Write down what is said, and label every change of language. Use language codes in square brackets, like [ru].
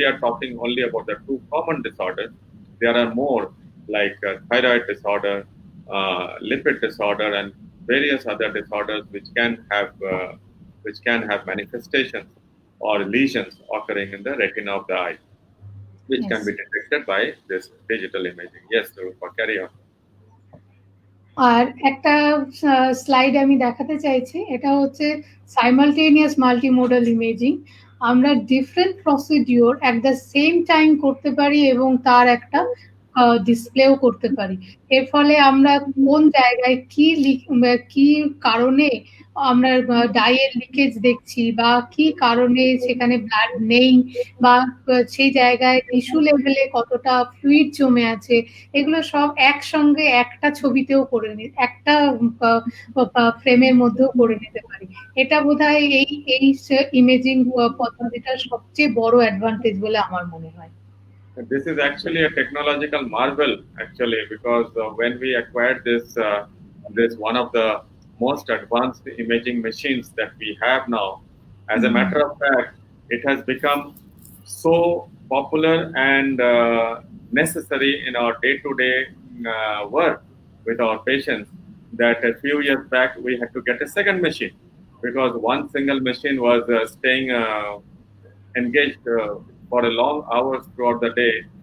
[en] We are talking only about the two common disorders. There are more like thyroid disorder, lipid disorder, and various other disorders which can have manifestations or lesions occurring in the retina of the eye, which can Yes. be detected by this digital imaging. Yes, Rupa, carry on. [bn] আর একটা slide আমি দেখাতে চাইছি, এটা হচ্ছে simultaneous multimodal imaging. আমরা different procedure [en] at the same time [bn] করতে পারি এবং তার একটা ডিসপ্লেও করতে পারি। এর ফলে আমরা কোন জায়গায় কি কারণে আমরা ডাইয়ের লিকেজ দেখছি, বা কি কারণে সেখানে ব্লাড নেই, বা সেই জায়গায় টিস্যু লেভেলে কতটা ফ্লুইড জমে আছে, এগুলো সব একসঙ্গে একটা ছবিতেও করে একটা ফ্রেমের মধ্যেও করে নিতে পারি। এটা বোধহয় এই ইমেজিং পদ্ধতিটার সবচেয়ে বড় অ্যাডভান্টেজ বলে আমার মনে হয়। [en] This is actually a technological marvel, actually, because when we acquired this one of the most advanced imaging machines that we have now. As a matter of fact, it has become so popular and necessary in our day-to-day work with our patients that a few years back we had to get a second machine, because one single machine was staying engaged for a long hours throughout the day.